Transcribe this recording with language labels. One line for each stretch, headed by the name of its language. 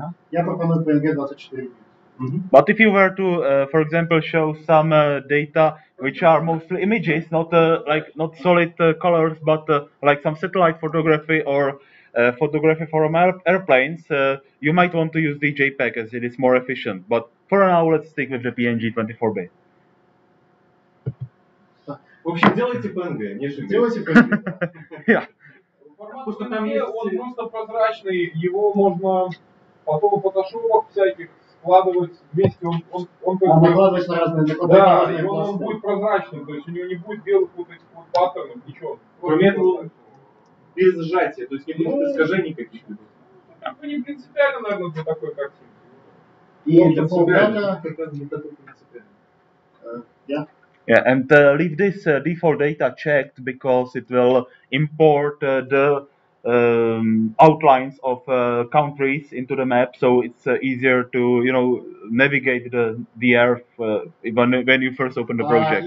Ukrainian: Я пропоную PNG 24 бит.
English: But if you were to, for example, show some data which are mostly images, not not solid colors, but like some satellite photography or photography from airplanes, you might want to use the JPEG as it is more efficient. But for now, let's stick with the PNG 24-bit.
Russian: В общем, делайте PNG, не ждите. Делайте PNG.
English: Yeah.
Russian: Формат PNG, он просто прозрачный, его можно потом в фотошопах всяких складывать вместе, он как бы... Накладывать на разные... Да, и он будет прозрачным, то есть у него не будет белых вот этих вот паттернов, ничего. Кроме этого, без сжатия, то есть не будет искажений каких-либо. Как бы не принципиально, наверное, для такой картинки. И default data как раз для такой принципиально.
English: Yeah, and leave this default data checked because it will import the outlines of countries into the map, so it's easier to navigate the earth when you first open the project.